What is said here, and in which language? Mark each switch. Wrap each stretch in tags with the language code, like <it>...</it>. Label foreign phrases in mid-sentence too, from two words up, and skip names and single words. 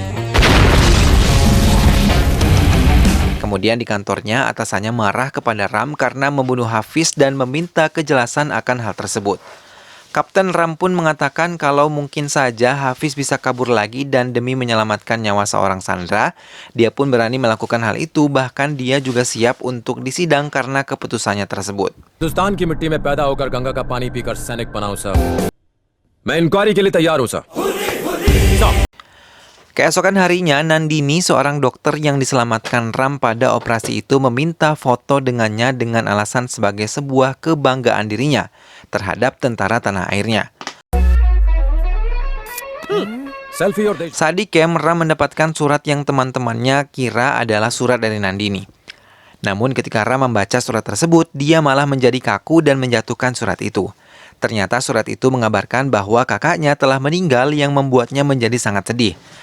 <id>Kemudian di kantornya, atasannya marah kepada Ram karena membunuh Hafiz dan meminta kejelasan akan hal tersebut. Kapten Ram pun mengatakan kalau mungkin saja Hafiz bisa kabur lagi dan demi menyelamatkan nyawa seorang sandera, dia pun berani melakukan hal itu, bahkan dia juga siap untuk disidang karena keputusannya tersebut.</id> <hi>हिंदुस्तान की मिट्टी में पैदा होकर गंगा का पानी पीकर सैनिक बनाऊं सर। मैं इंक्वायरी के लिए तैयार हूं सर।</hi> <id>Keesokan harinya, Nandini, seorang dokter yang diselamatkan Ram pada operasi itu, meminta foto dengannya dengan alasan sebagai sebuah kebanggaan dirinya terhadap tentara tanah airnya.</id> <hi>सेल्फी और देश</hi> <id>Saat di camp, Ram mendapatkan surat yang teman-temannya kira adalah surat dari Nandini. Namun ketika Ram membaca surat tersebut, dia malah menjadi kaku dan menjatuhkan surat itu. Ternyata surat itu mengabarkan bahwa kakaknya telah meninggal yang membuatnya menjadi sangat sedih.</id>